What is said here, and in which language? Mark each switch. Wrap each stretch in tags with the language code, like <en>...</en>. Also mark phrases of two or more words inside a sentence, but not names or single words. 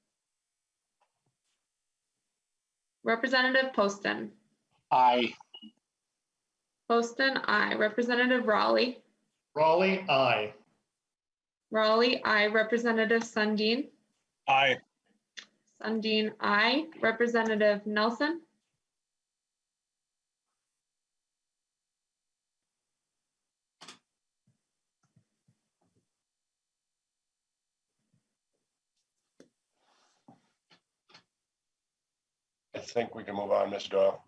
<en>Representative Poston. Aye. Poston, aye. Representative Raleigh. Raleigh, aye. Raleigh, aye. Representative Sundin. Aye. Sundin, aye. Representative Nelson. I think we can move on, Ms. Doyle.</en>